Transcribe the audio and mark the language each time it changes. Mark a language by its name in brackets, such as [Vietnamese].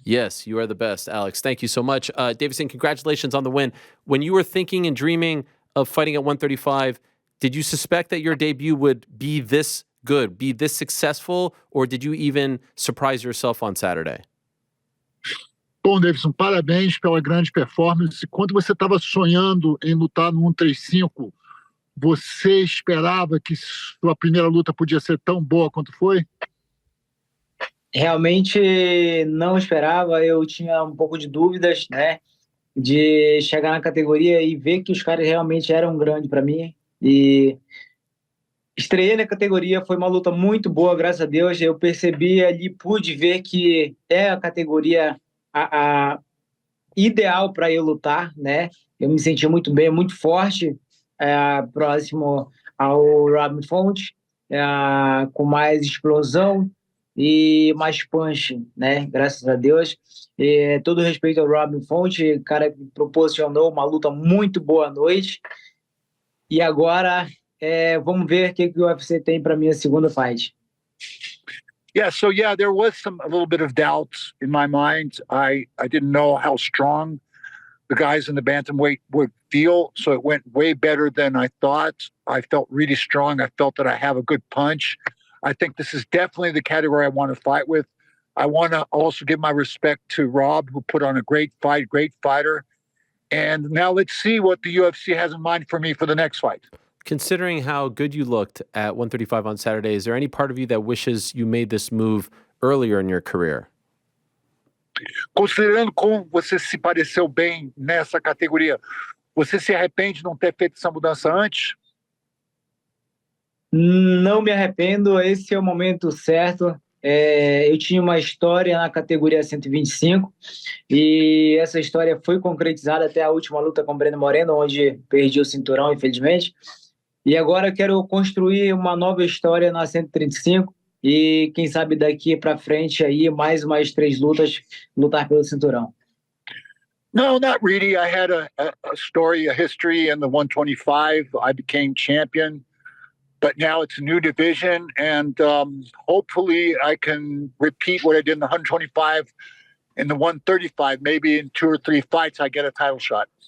[English] Yes, you are the best, Alex. Thank you so much. Deiveson, congratulations on the win. When you were thinking and dreaming of fighting at 135, did you suspect that your debut would be this good, be this successful, or did you even surprise yourself on Saturday? [Portuguese] Bom, Deiveson, parabéns pela grande performance. Quando você estava sonhando em lutar no 135, você esperava que sua primeira luta podia ser tão boa quanto foi? Realmente não esperava, eu tinha um pouco de dúvidas, né, de chegar na categoria e ver que os caras realmente eram grandes para mim. E estreiei na categoria, foi uma luta muito boa, graças a Deus. Eu percebi ali, pude ver que é a categoria a ideal para eu lutar, né? Eu me senti muito bem, muito forte, próximo ao Rob Font, com mais explosão e mais punch, né? Graças a Deus. E todo respeito ao Rob Font, cara que proporcionou uma luta muito boa à noite. E agora vamos ver o que o UFC tem para minha segunda fight. [English] Yeah, so there was a little bit of doubt in my mind. I didn't know how strong the guys in the bantamweight would feel, so it went way better than I thought. I felt really strong. I felt that I have a good punch. I think this is definitely the category I want to fight with. I want to also give my respect to Rob, who put on a great fight, great fighter. And now let's see what the UFC has in mind for me for the next fight. Considering how good you looked at 135 on Saturday, is there any part of you that wishes you made this move earlier in your career? [Portuguese] Considerando como você se pareceu bem nessa categoria, você se arrepende de não ter feito essa mudança antes? Não me arrependo, esse é o momento certo. Eu tinha uma história na categoria 125 e essa história foi concretizada até a última luta com o Breno Moreno, onde perdi o cinturão, infelizmente. E agora eu quero construir uma nova história na 135 e quem sabe daqui para frente aí mais umas 3 lutas lutar pelo cinturão. [English] No, not really. I had a story, a history in the 125. I became champion. But now it's a new division, and hopefully I can repeat what I did in the 125 in the 135. Maybe in 2 or 3 fights I get a title shot.